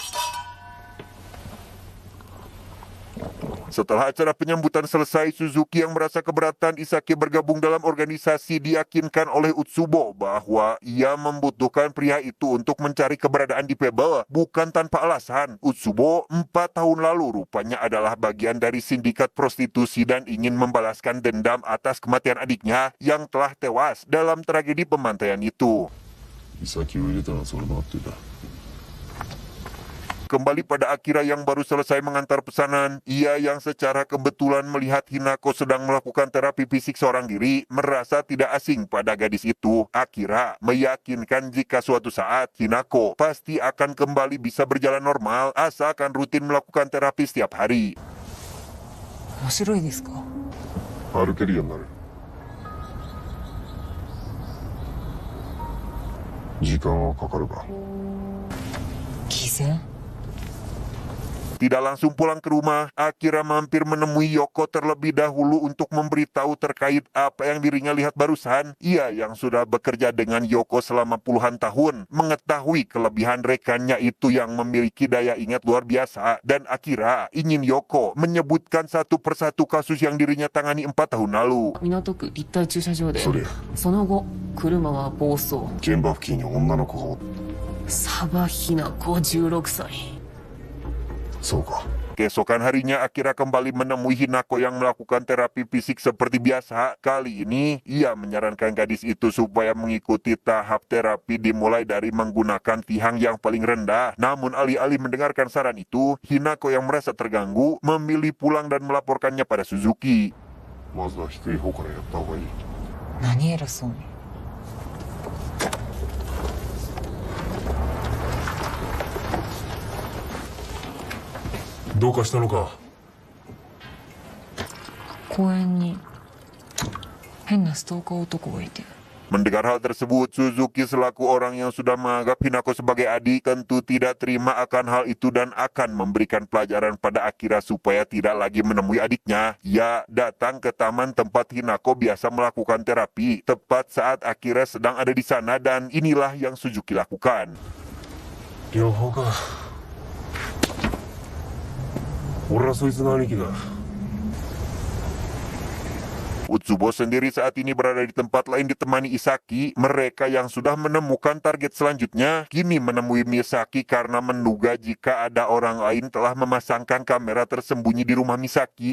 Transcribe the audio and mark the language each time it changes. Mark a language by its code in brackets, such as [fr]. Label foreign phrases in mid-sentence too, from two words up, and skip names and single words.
[id] Setelah acara penyambutan selesai, Suzuki yang merasa keberatan Isaki bergabung dalam organisasi diyakinkan oleh Utsubo bahwa ia membutuhkan pria itu untuk mencari keberadaan di Fable bukan tanpa alasan. Utsubo 4 tahun lalu rupanya adalah bagian dari sindikat prostitusi dan ingin membalaskan dendam atas kematian adiknya yang telah tewas dalam tragedi pembantaian itu. [ja] 岬を入れたのはそれもあってだ。 [id] Kembali pada Akira yang baru selesai mengantar pesanan, ia yang secara kebetulan melihat Hinako sedang melakukan terapi fisik seorang diri, merasa tidak asing pada gadis itu. Akira meyakinkan jika suatu saat Hinako pasti akan kembali bisa berjalan normal asalkan rutin melakukan terapi setiap hari. [ja] 面白いですか? 歩けるようになる。時間はかかるが。偽善? [id] Tidak langsung pulang ke rumah, Akira mampir menemui Yoko terlebih dahulu untuk memberitahu terkait apa yang dirinya lihat barusan. Ia yang sudah bekerja dengan Yoko selama puluhan tahun, mengetahui kelebihan rekannya itu yang memiliki daya ingat luar biasa, dan Akira ingin Yoko menyebutkan satu persatu kasus yang dirinya tangani 4 tahun lalu. [ja] 港区立体駐車場でそれ、その後車は暴走。現場付近に女の子がおっ。サバヒナ子16歳。そうか。 [id] Keesokan harinya Akira kembali menemui Hinako yang melakukan terapi fisik seperti biasa. Kali ini ia menyarankan gadis itu supaya mengikuti tahap terapi dimulai dari menggunakan tihang yang paling rendah. Namun alih-alih mendengarkan saran itu, Hinako yang merasa terganggu memilih pulang dan melaporkannya pada Suzuki. [ja] まずは低い方からやった方がいい。何偉そうに。どうかしたのか？公園に変なストーカー男がいて。 [id] Mendengar hal tersebut, Suzuki selaku orang yang sudah menganggap Hinako sebagai adik tentu tidak terima akan hal itu dan akan memberikan pelajaran pada Akira supaya tidak lagi menemui adiknya. Ia datang ke taman tempat Hinako biasa melakukan terapi tepat saat Akira sedang ada di sana dan inilah yang Suzuki lakukan. [ja] 両方か。俺はそいつの兄貴だ。 [id] Utsubo sendiri saat ini berada di tempat lain ditemani Isaki. Mereka yang sudah menemukan target selanjutnya kini menemui Misaki karena menduga jika ada orang lain telah memasangkan kamera tersembunyi di rumah Misaki.